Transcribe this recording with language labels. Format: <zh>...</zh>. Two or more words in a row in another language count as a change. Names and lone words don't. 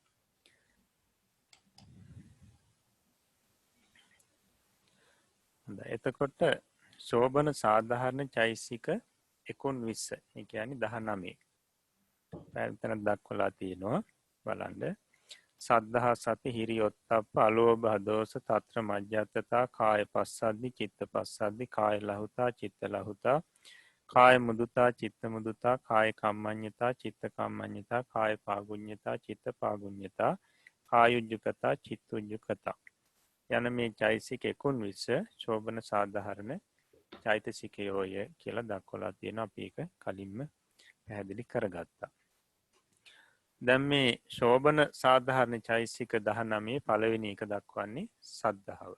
<si>එතකොට ශෝබන සාධාරණ චෛතසික 19. ඒ කියන්නේ 19. පැත්තන දක්වලා තියෙනවා බලන්න.</si> <pi>සද්ධා, සති, හිරි, ඔත්තප්ප, අලෝභ, අදෝස, తත්‍ර මජ්ජත්තතා, කාය පස්සද්ධි, චිත්ත පස්සද්ධි, කාය ලහුතා, චිත්ත ලහුතා, කාය මුදුතා, චිත්ත මුදුතා, කාය කම්මඤ්ඤතා, චිත්ත කම්මඤ්ඤතා, කාය පාගුඤ්ඤතා, චිත්ත පාගුඤ්ඤතා, කායුජ්ජුකතා, චිත්තුජ්ජුකතා</pi> <si>යන මේ චෛතසික 19 ශෝබන සාධාරණ චෛතසිකයෝය කියලා දක්වලා තියෙනවා. අපි ඒක කලින්ම පැහැදිලි කරගත්තා. දැන් මේ ශෝබන සාධාරණ චෛතසික 19 පළවෙනි එක දක්වන්නේ සද්ධාව.</si>